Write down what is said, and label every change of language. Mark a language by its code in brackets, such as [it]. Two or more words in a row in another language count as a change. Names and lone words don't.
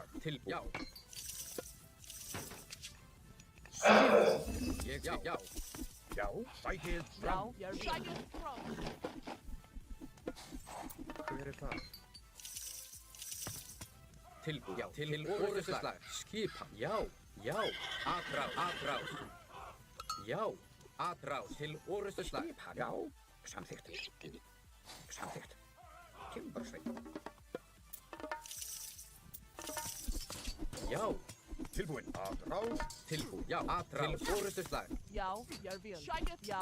[is] Tilbúin. Já. Ég vil. Já. Já. Sækið fram. það? Tilbúin. Já, til orrustuslag. Skipan. Já. Atrás. Já. Atrás. Til orrustuslag. Skipan. Já. Samþykkt. Timbursveit. Já. Tilbúin. Atrás. Tilbúin. Já. Atrás. Til orrustuslag. Já, ég vil. Já.